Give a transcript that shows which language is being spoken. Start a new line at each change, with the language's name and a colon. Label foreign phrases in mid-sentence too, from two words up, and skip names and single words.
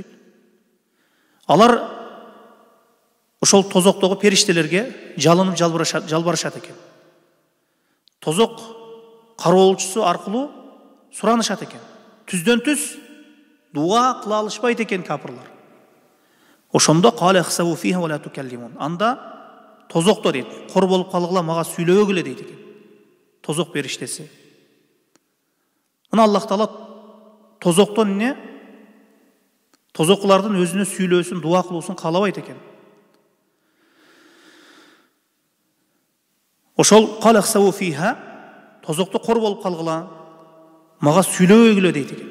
Kyrgyz: Алар ошол тозоктогу периштелерге жалынып жалбарышат экен. Тозок кароолчусу аркылуу суранышат экен. Түздөн түз дуа кыла алышпайт экен капырлар. Ошондо
Arabic: قال اخسئوا فيها ولا تكلمون.
Kyrgyz: Анда тозокто дейт. Кор болуп калгыла, мага сүйлөбөгүлө дейт экен. Тозок периштеси. Мына Аллах Таала тозоктон эмне? Тозоклардын өзүнө сүйлөөсүн, дуа кылуусун каалабайт экен. Ошол
Arabic: قال اخسئوا فيها,
Kyrgyz: тозокто кор болуп калгыла, мага сүйлөбөгүлө дейт экен.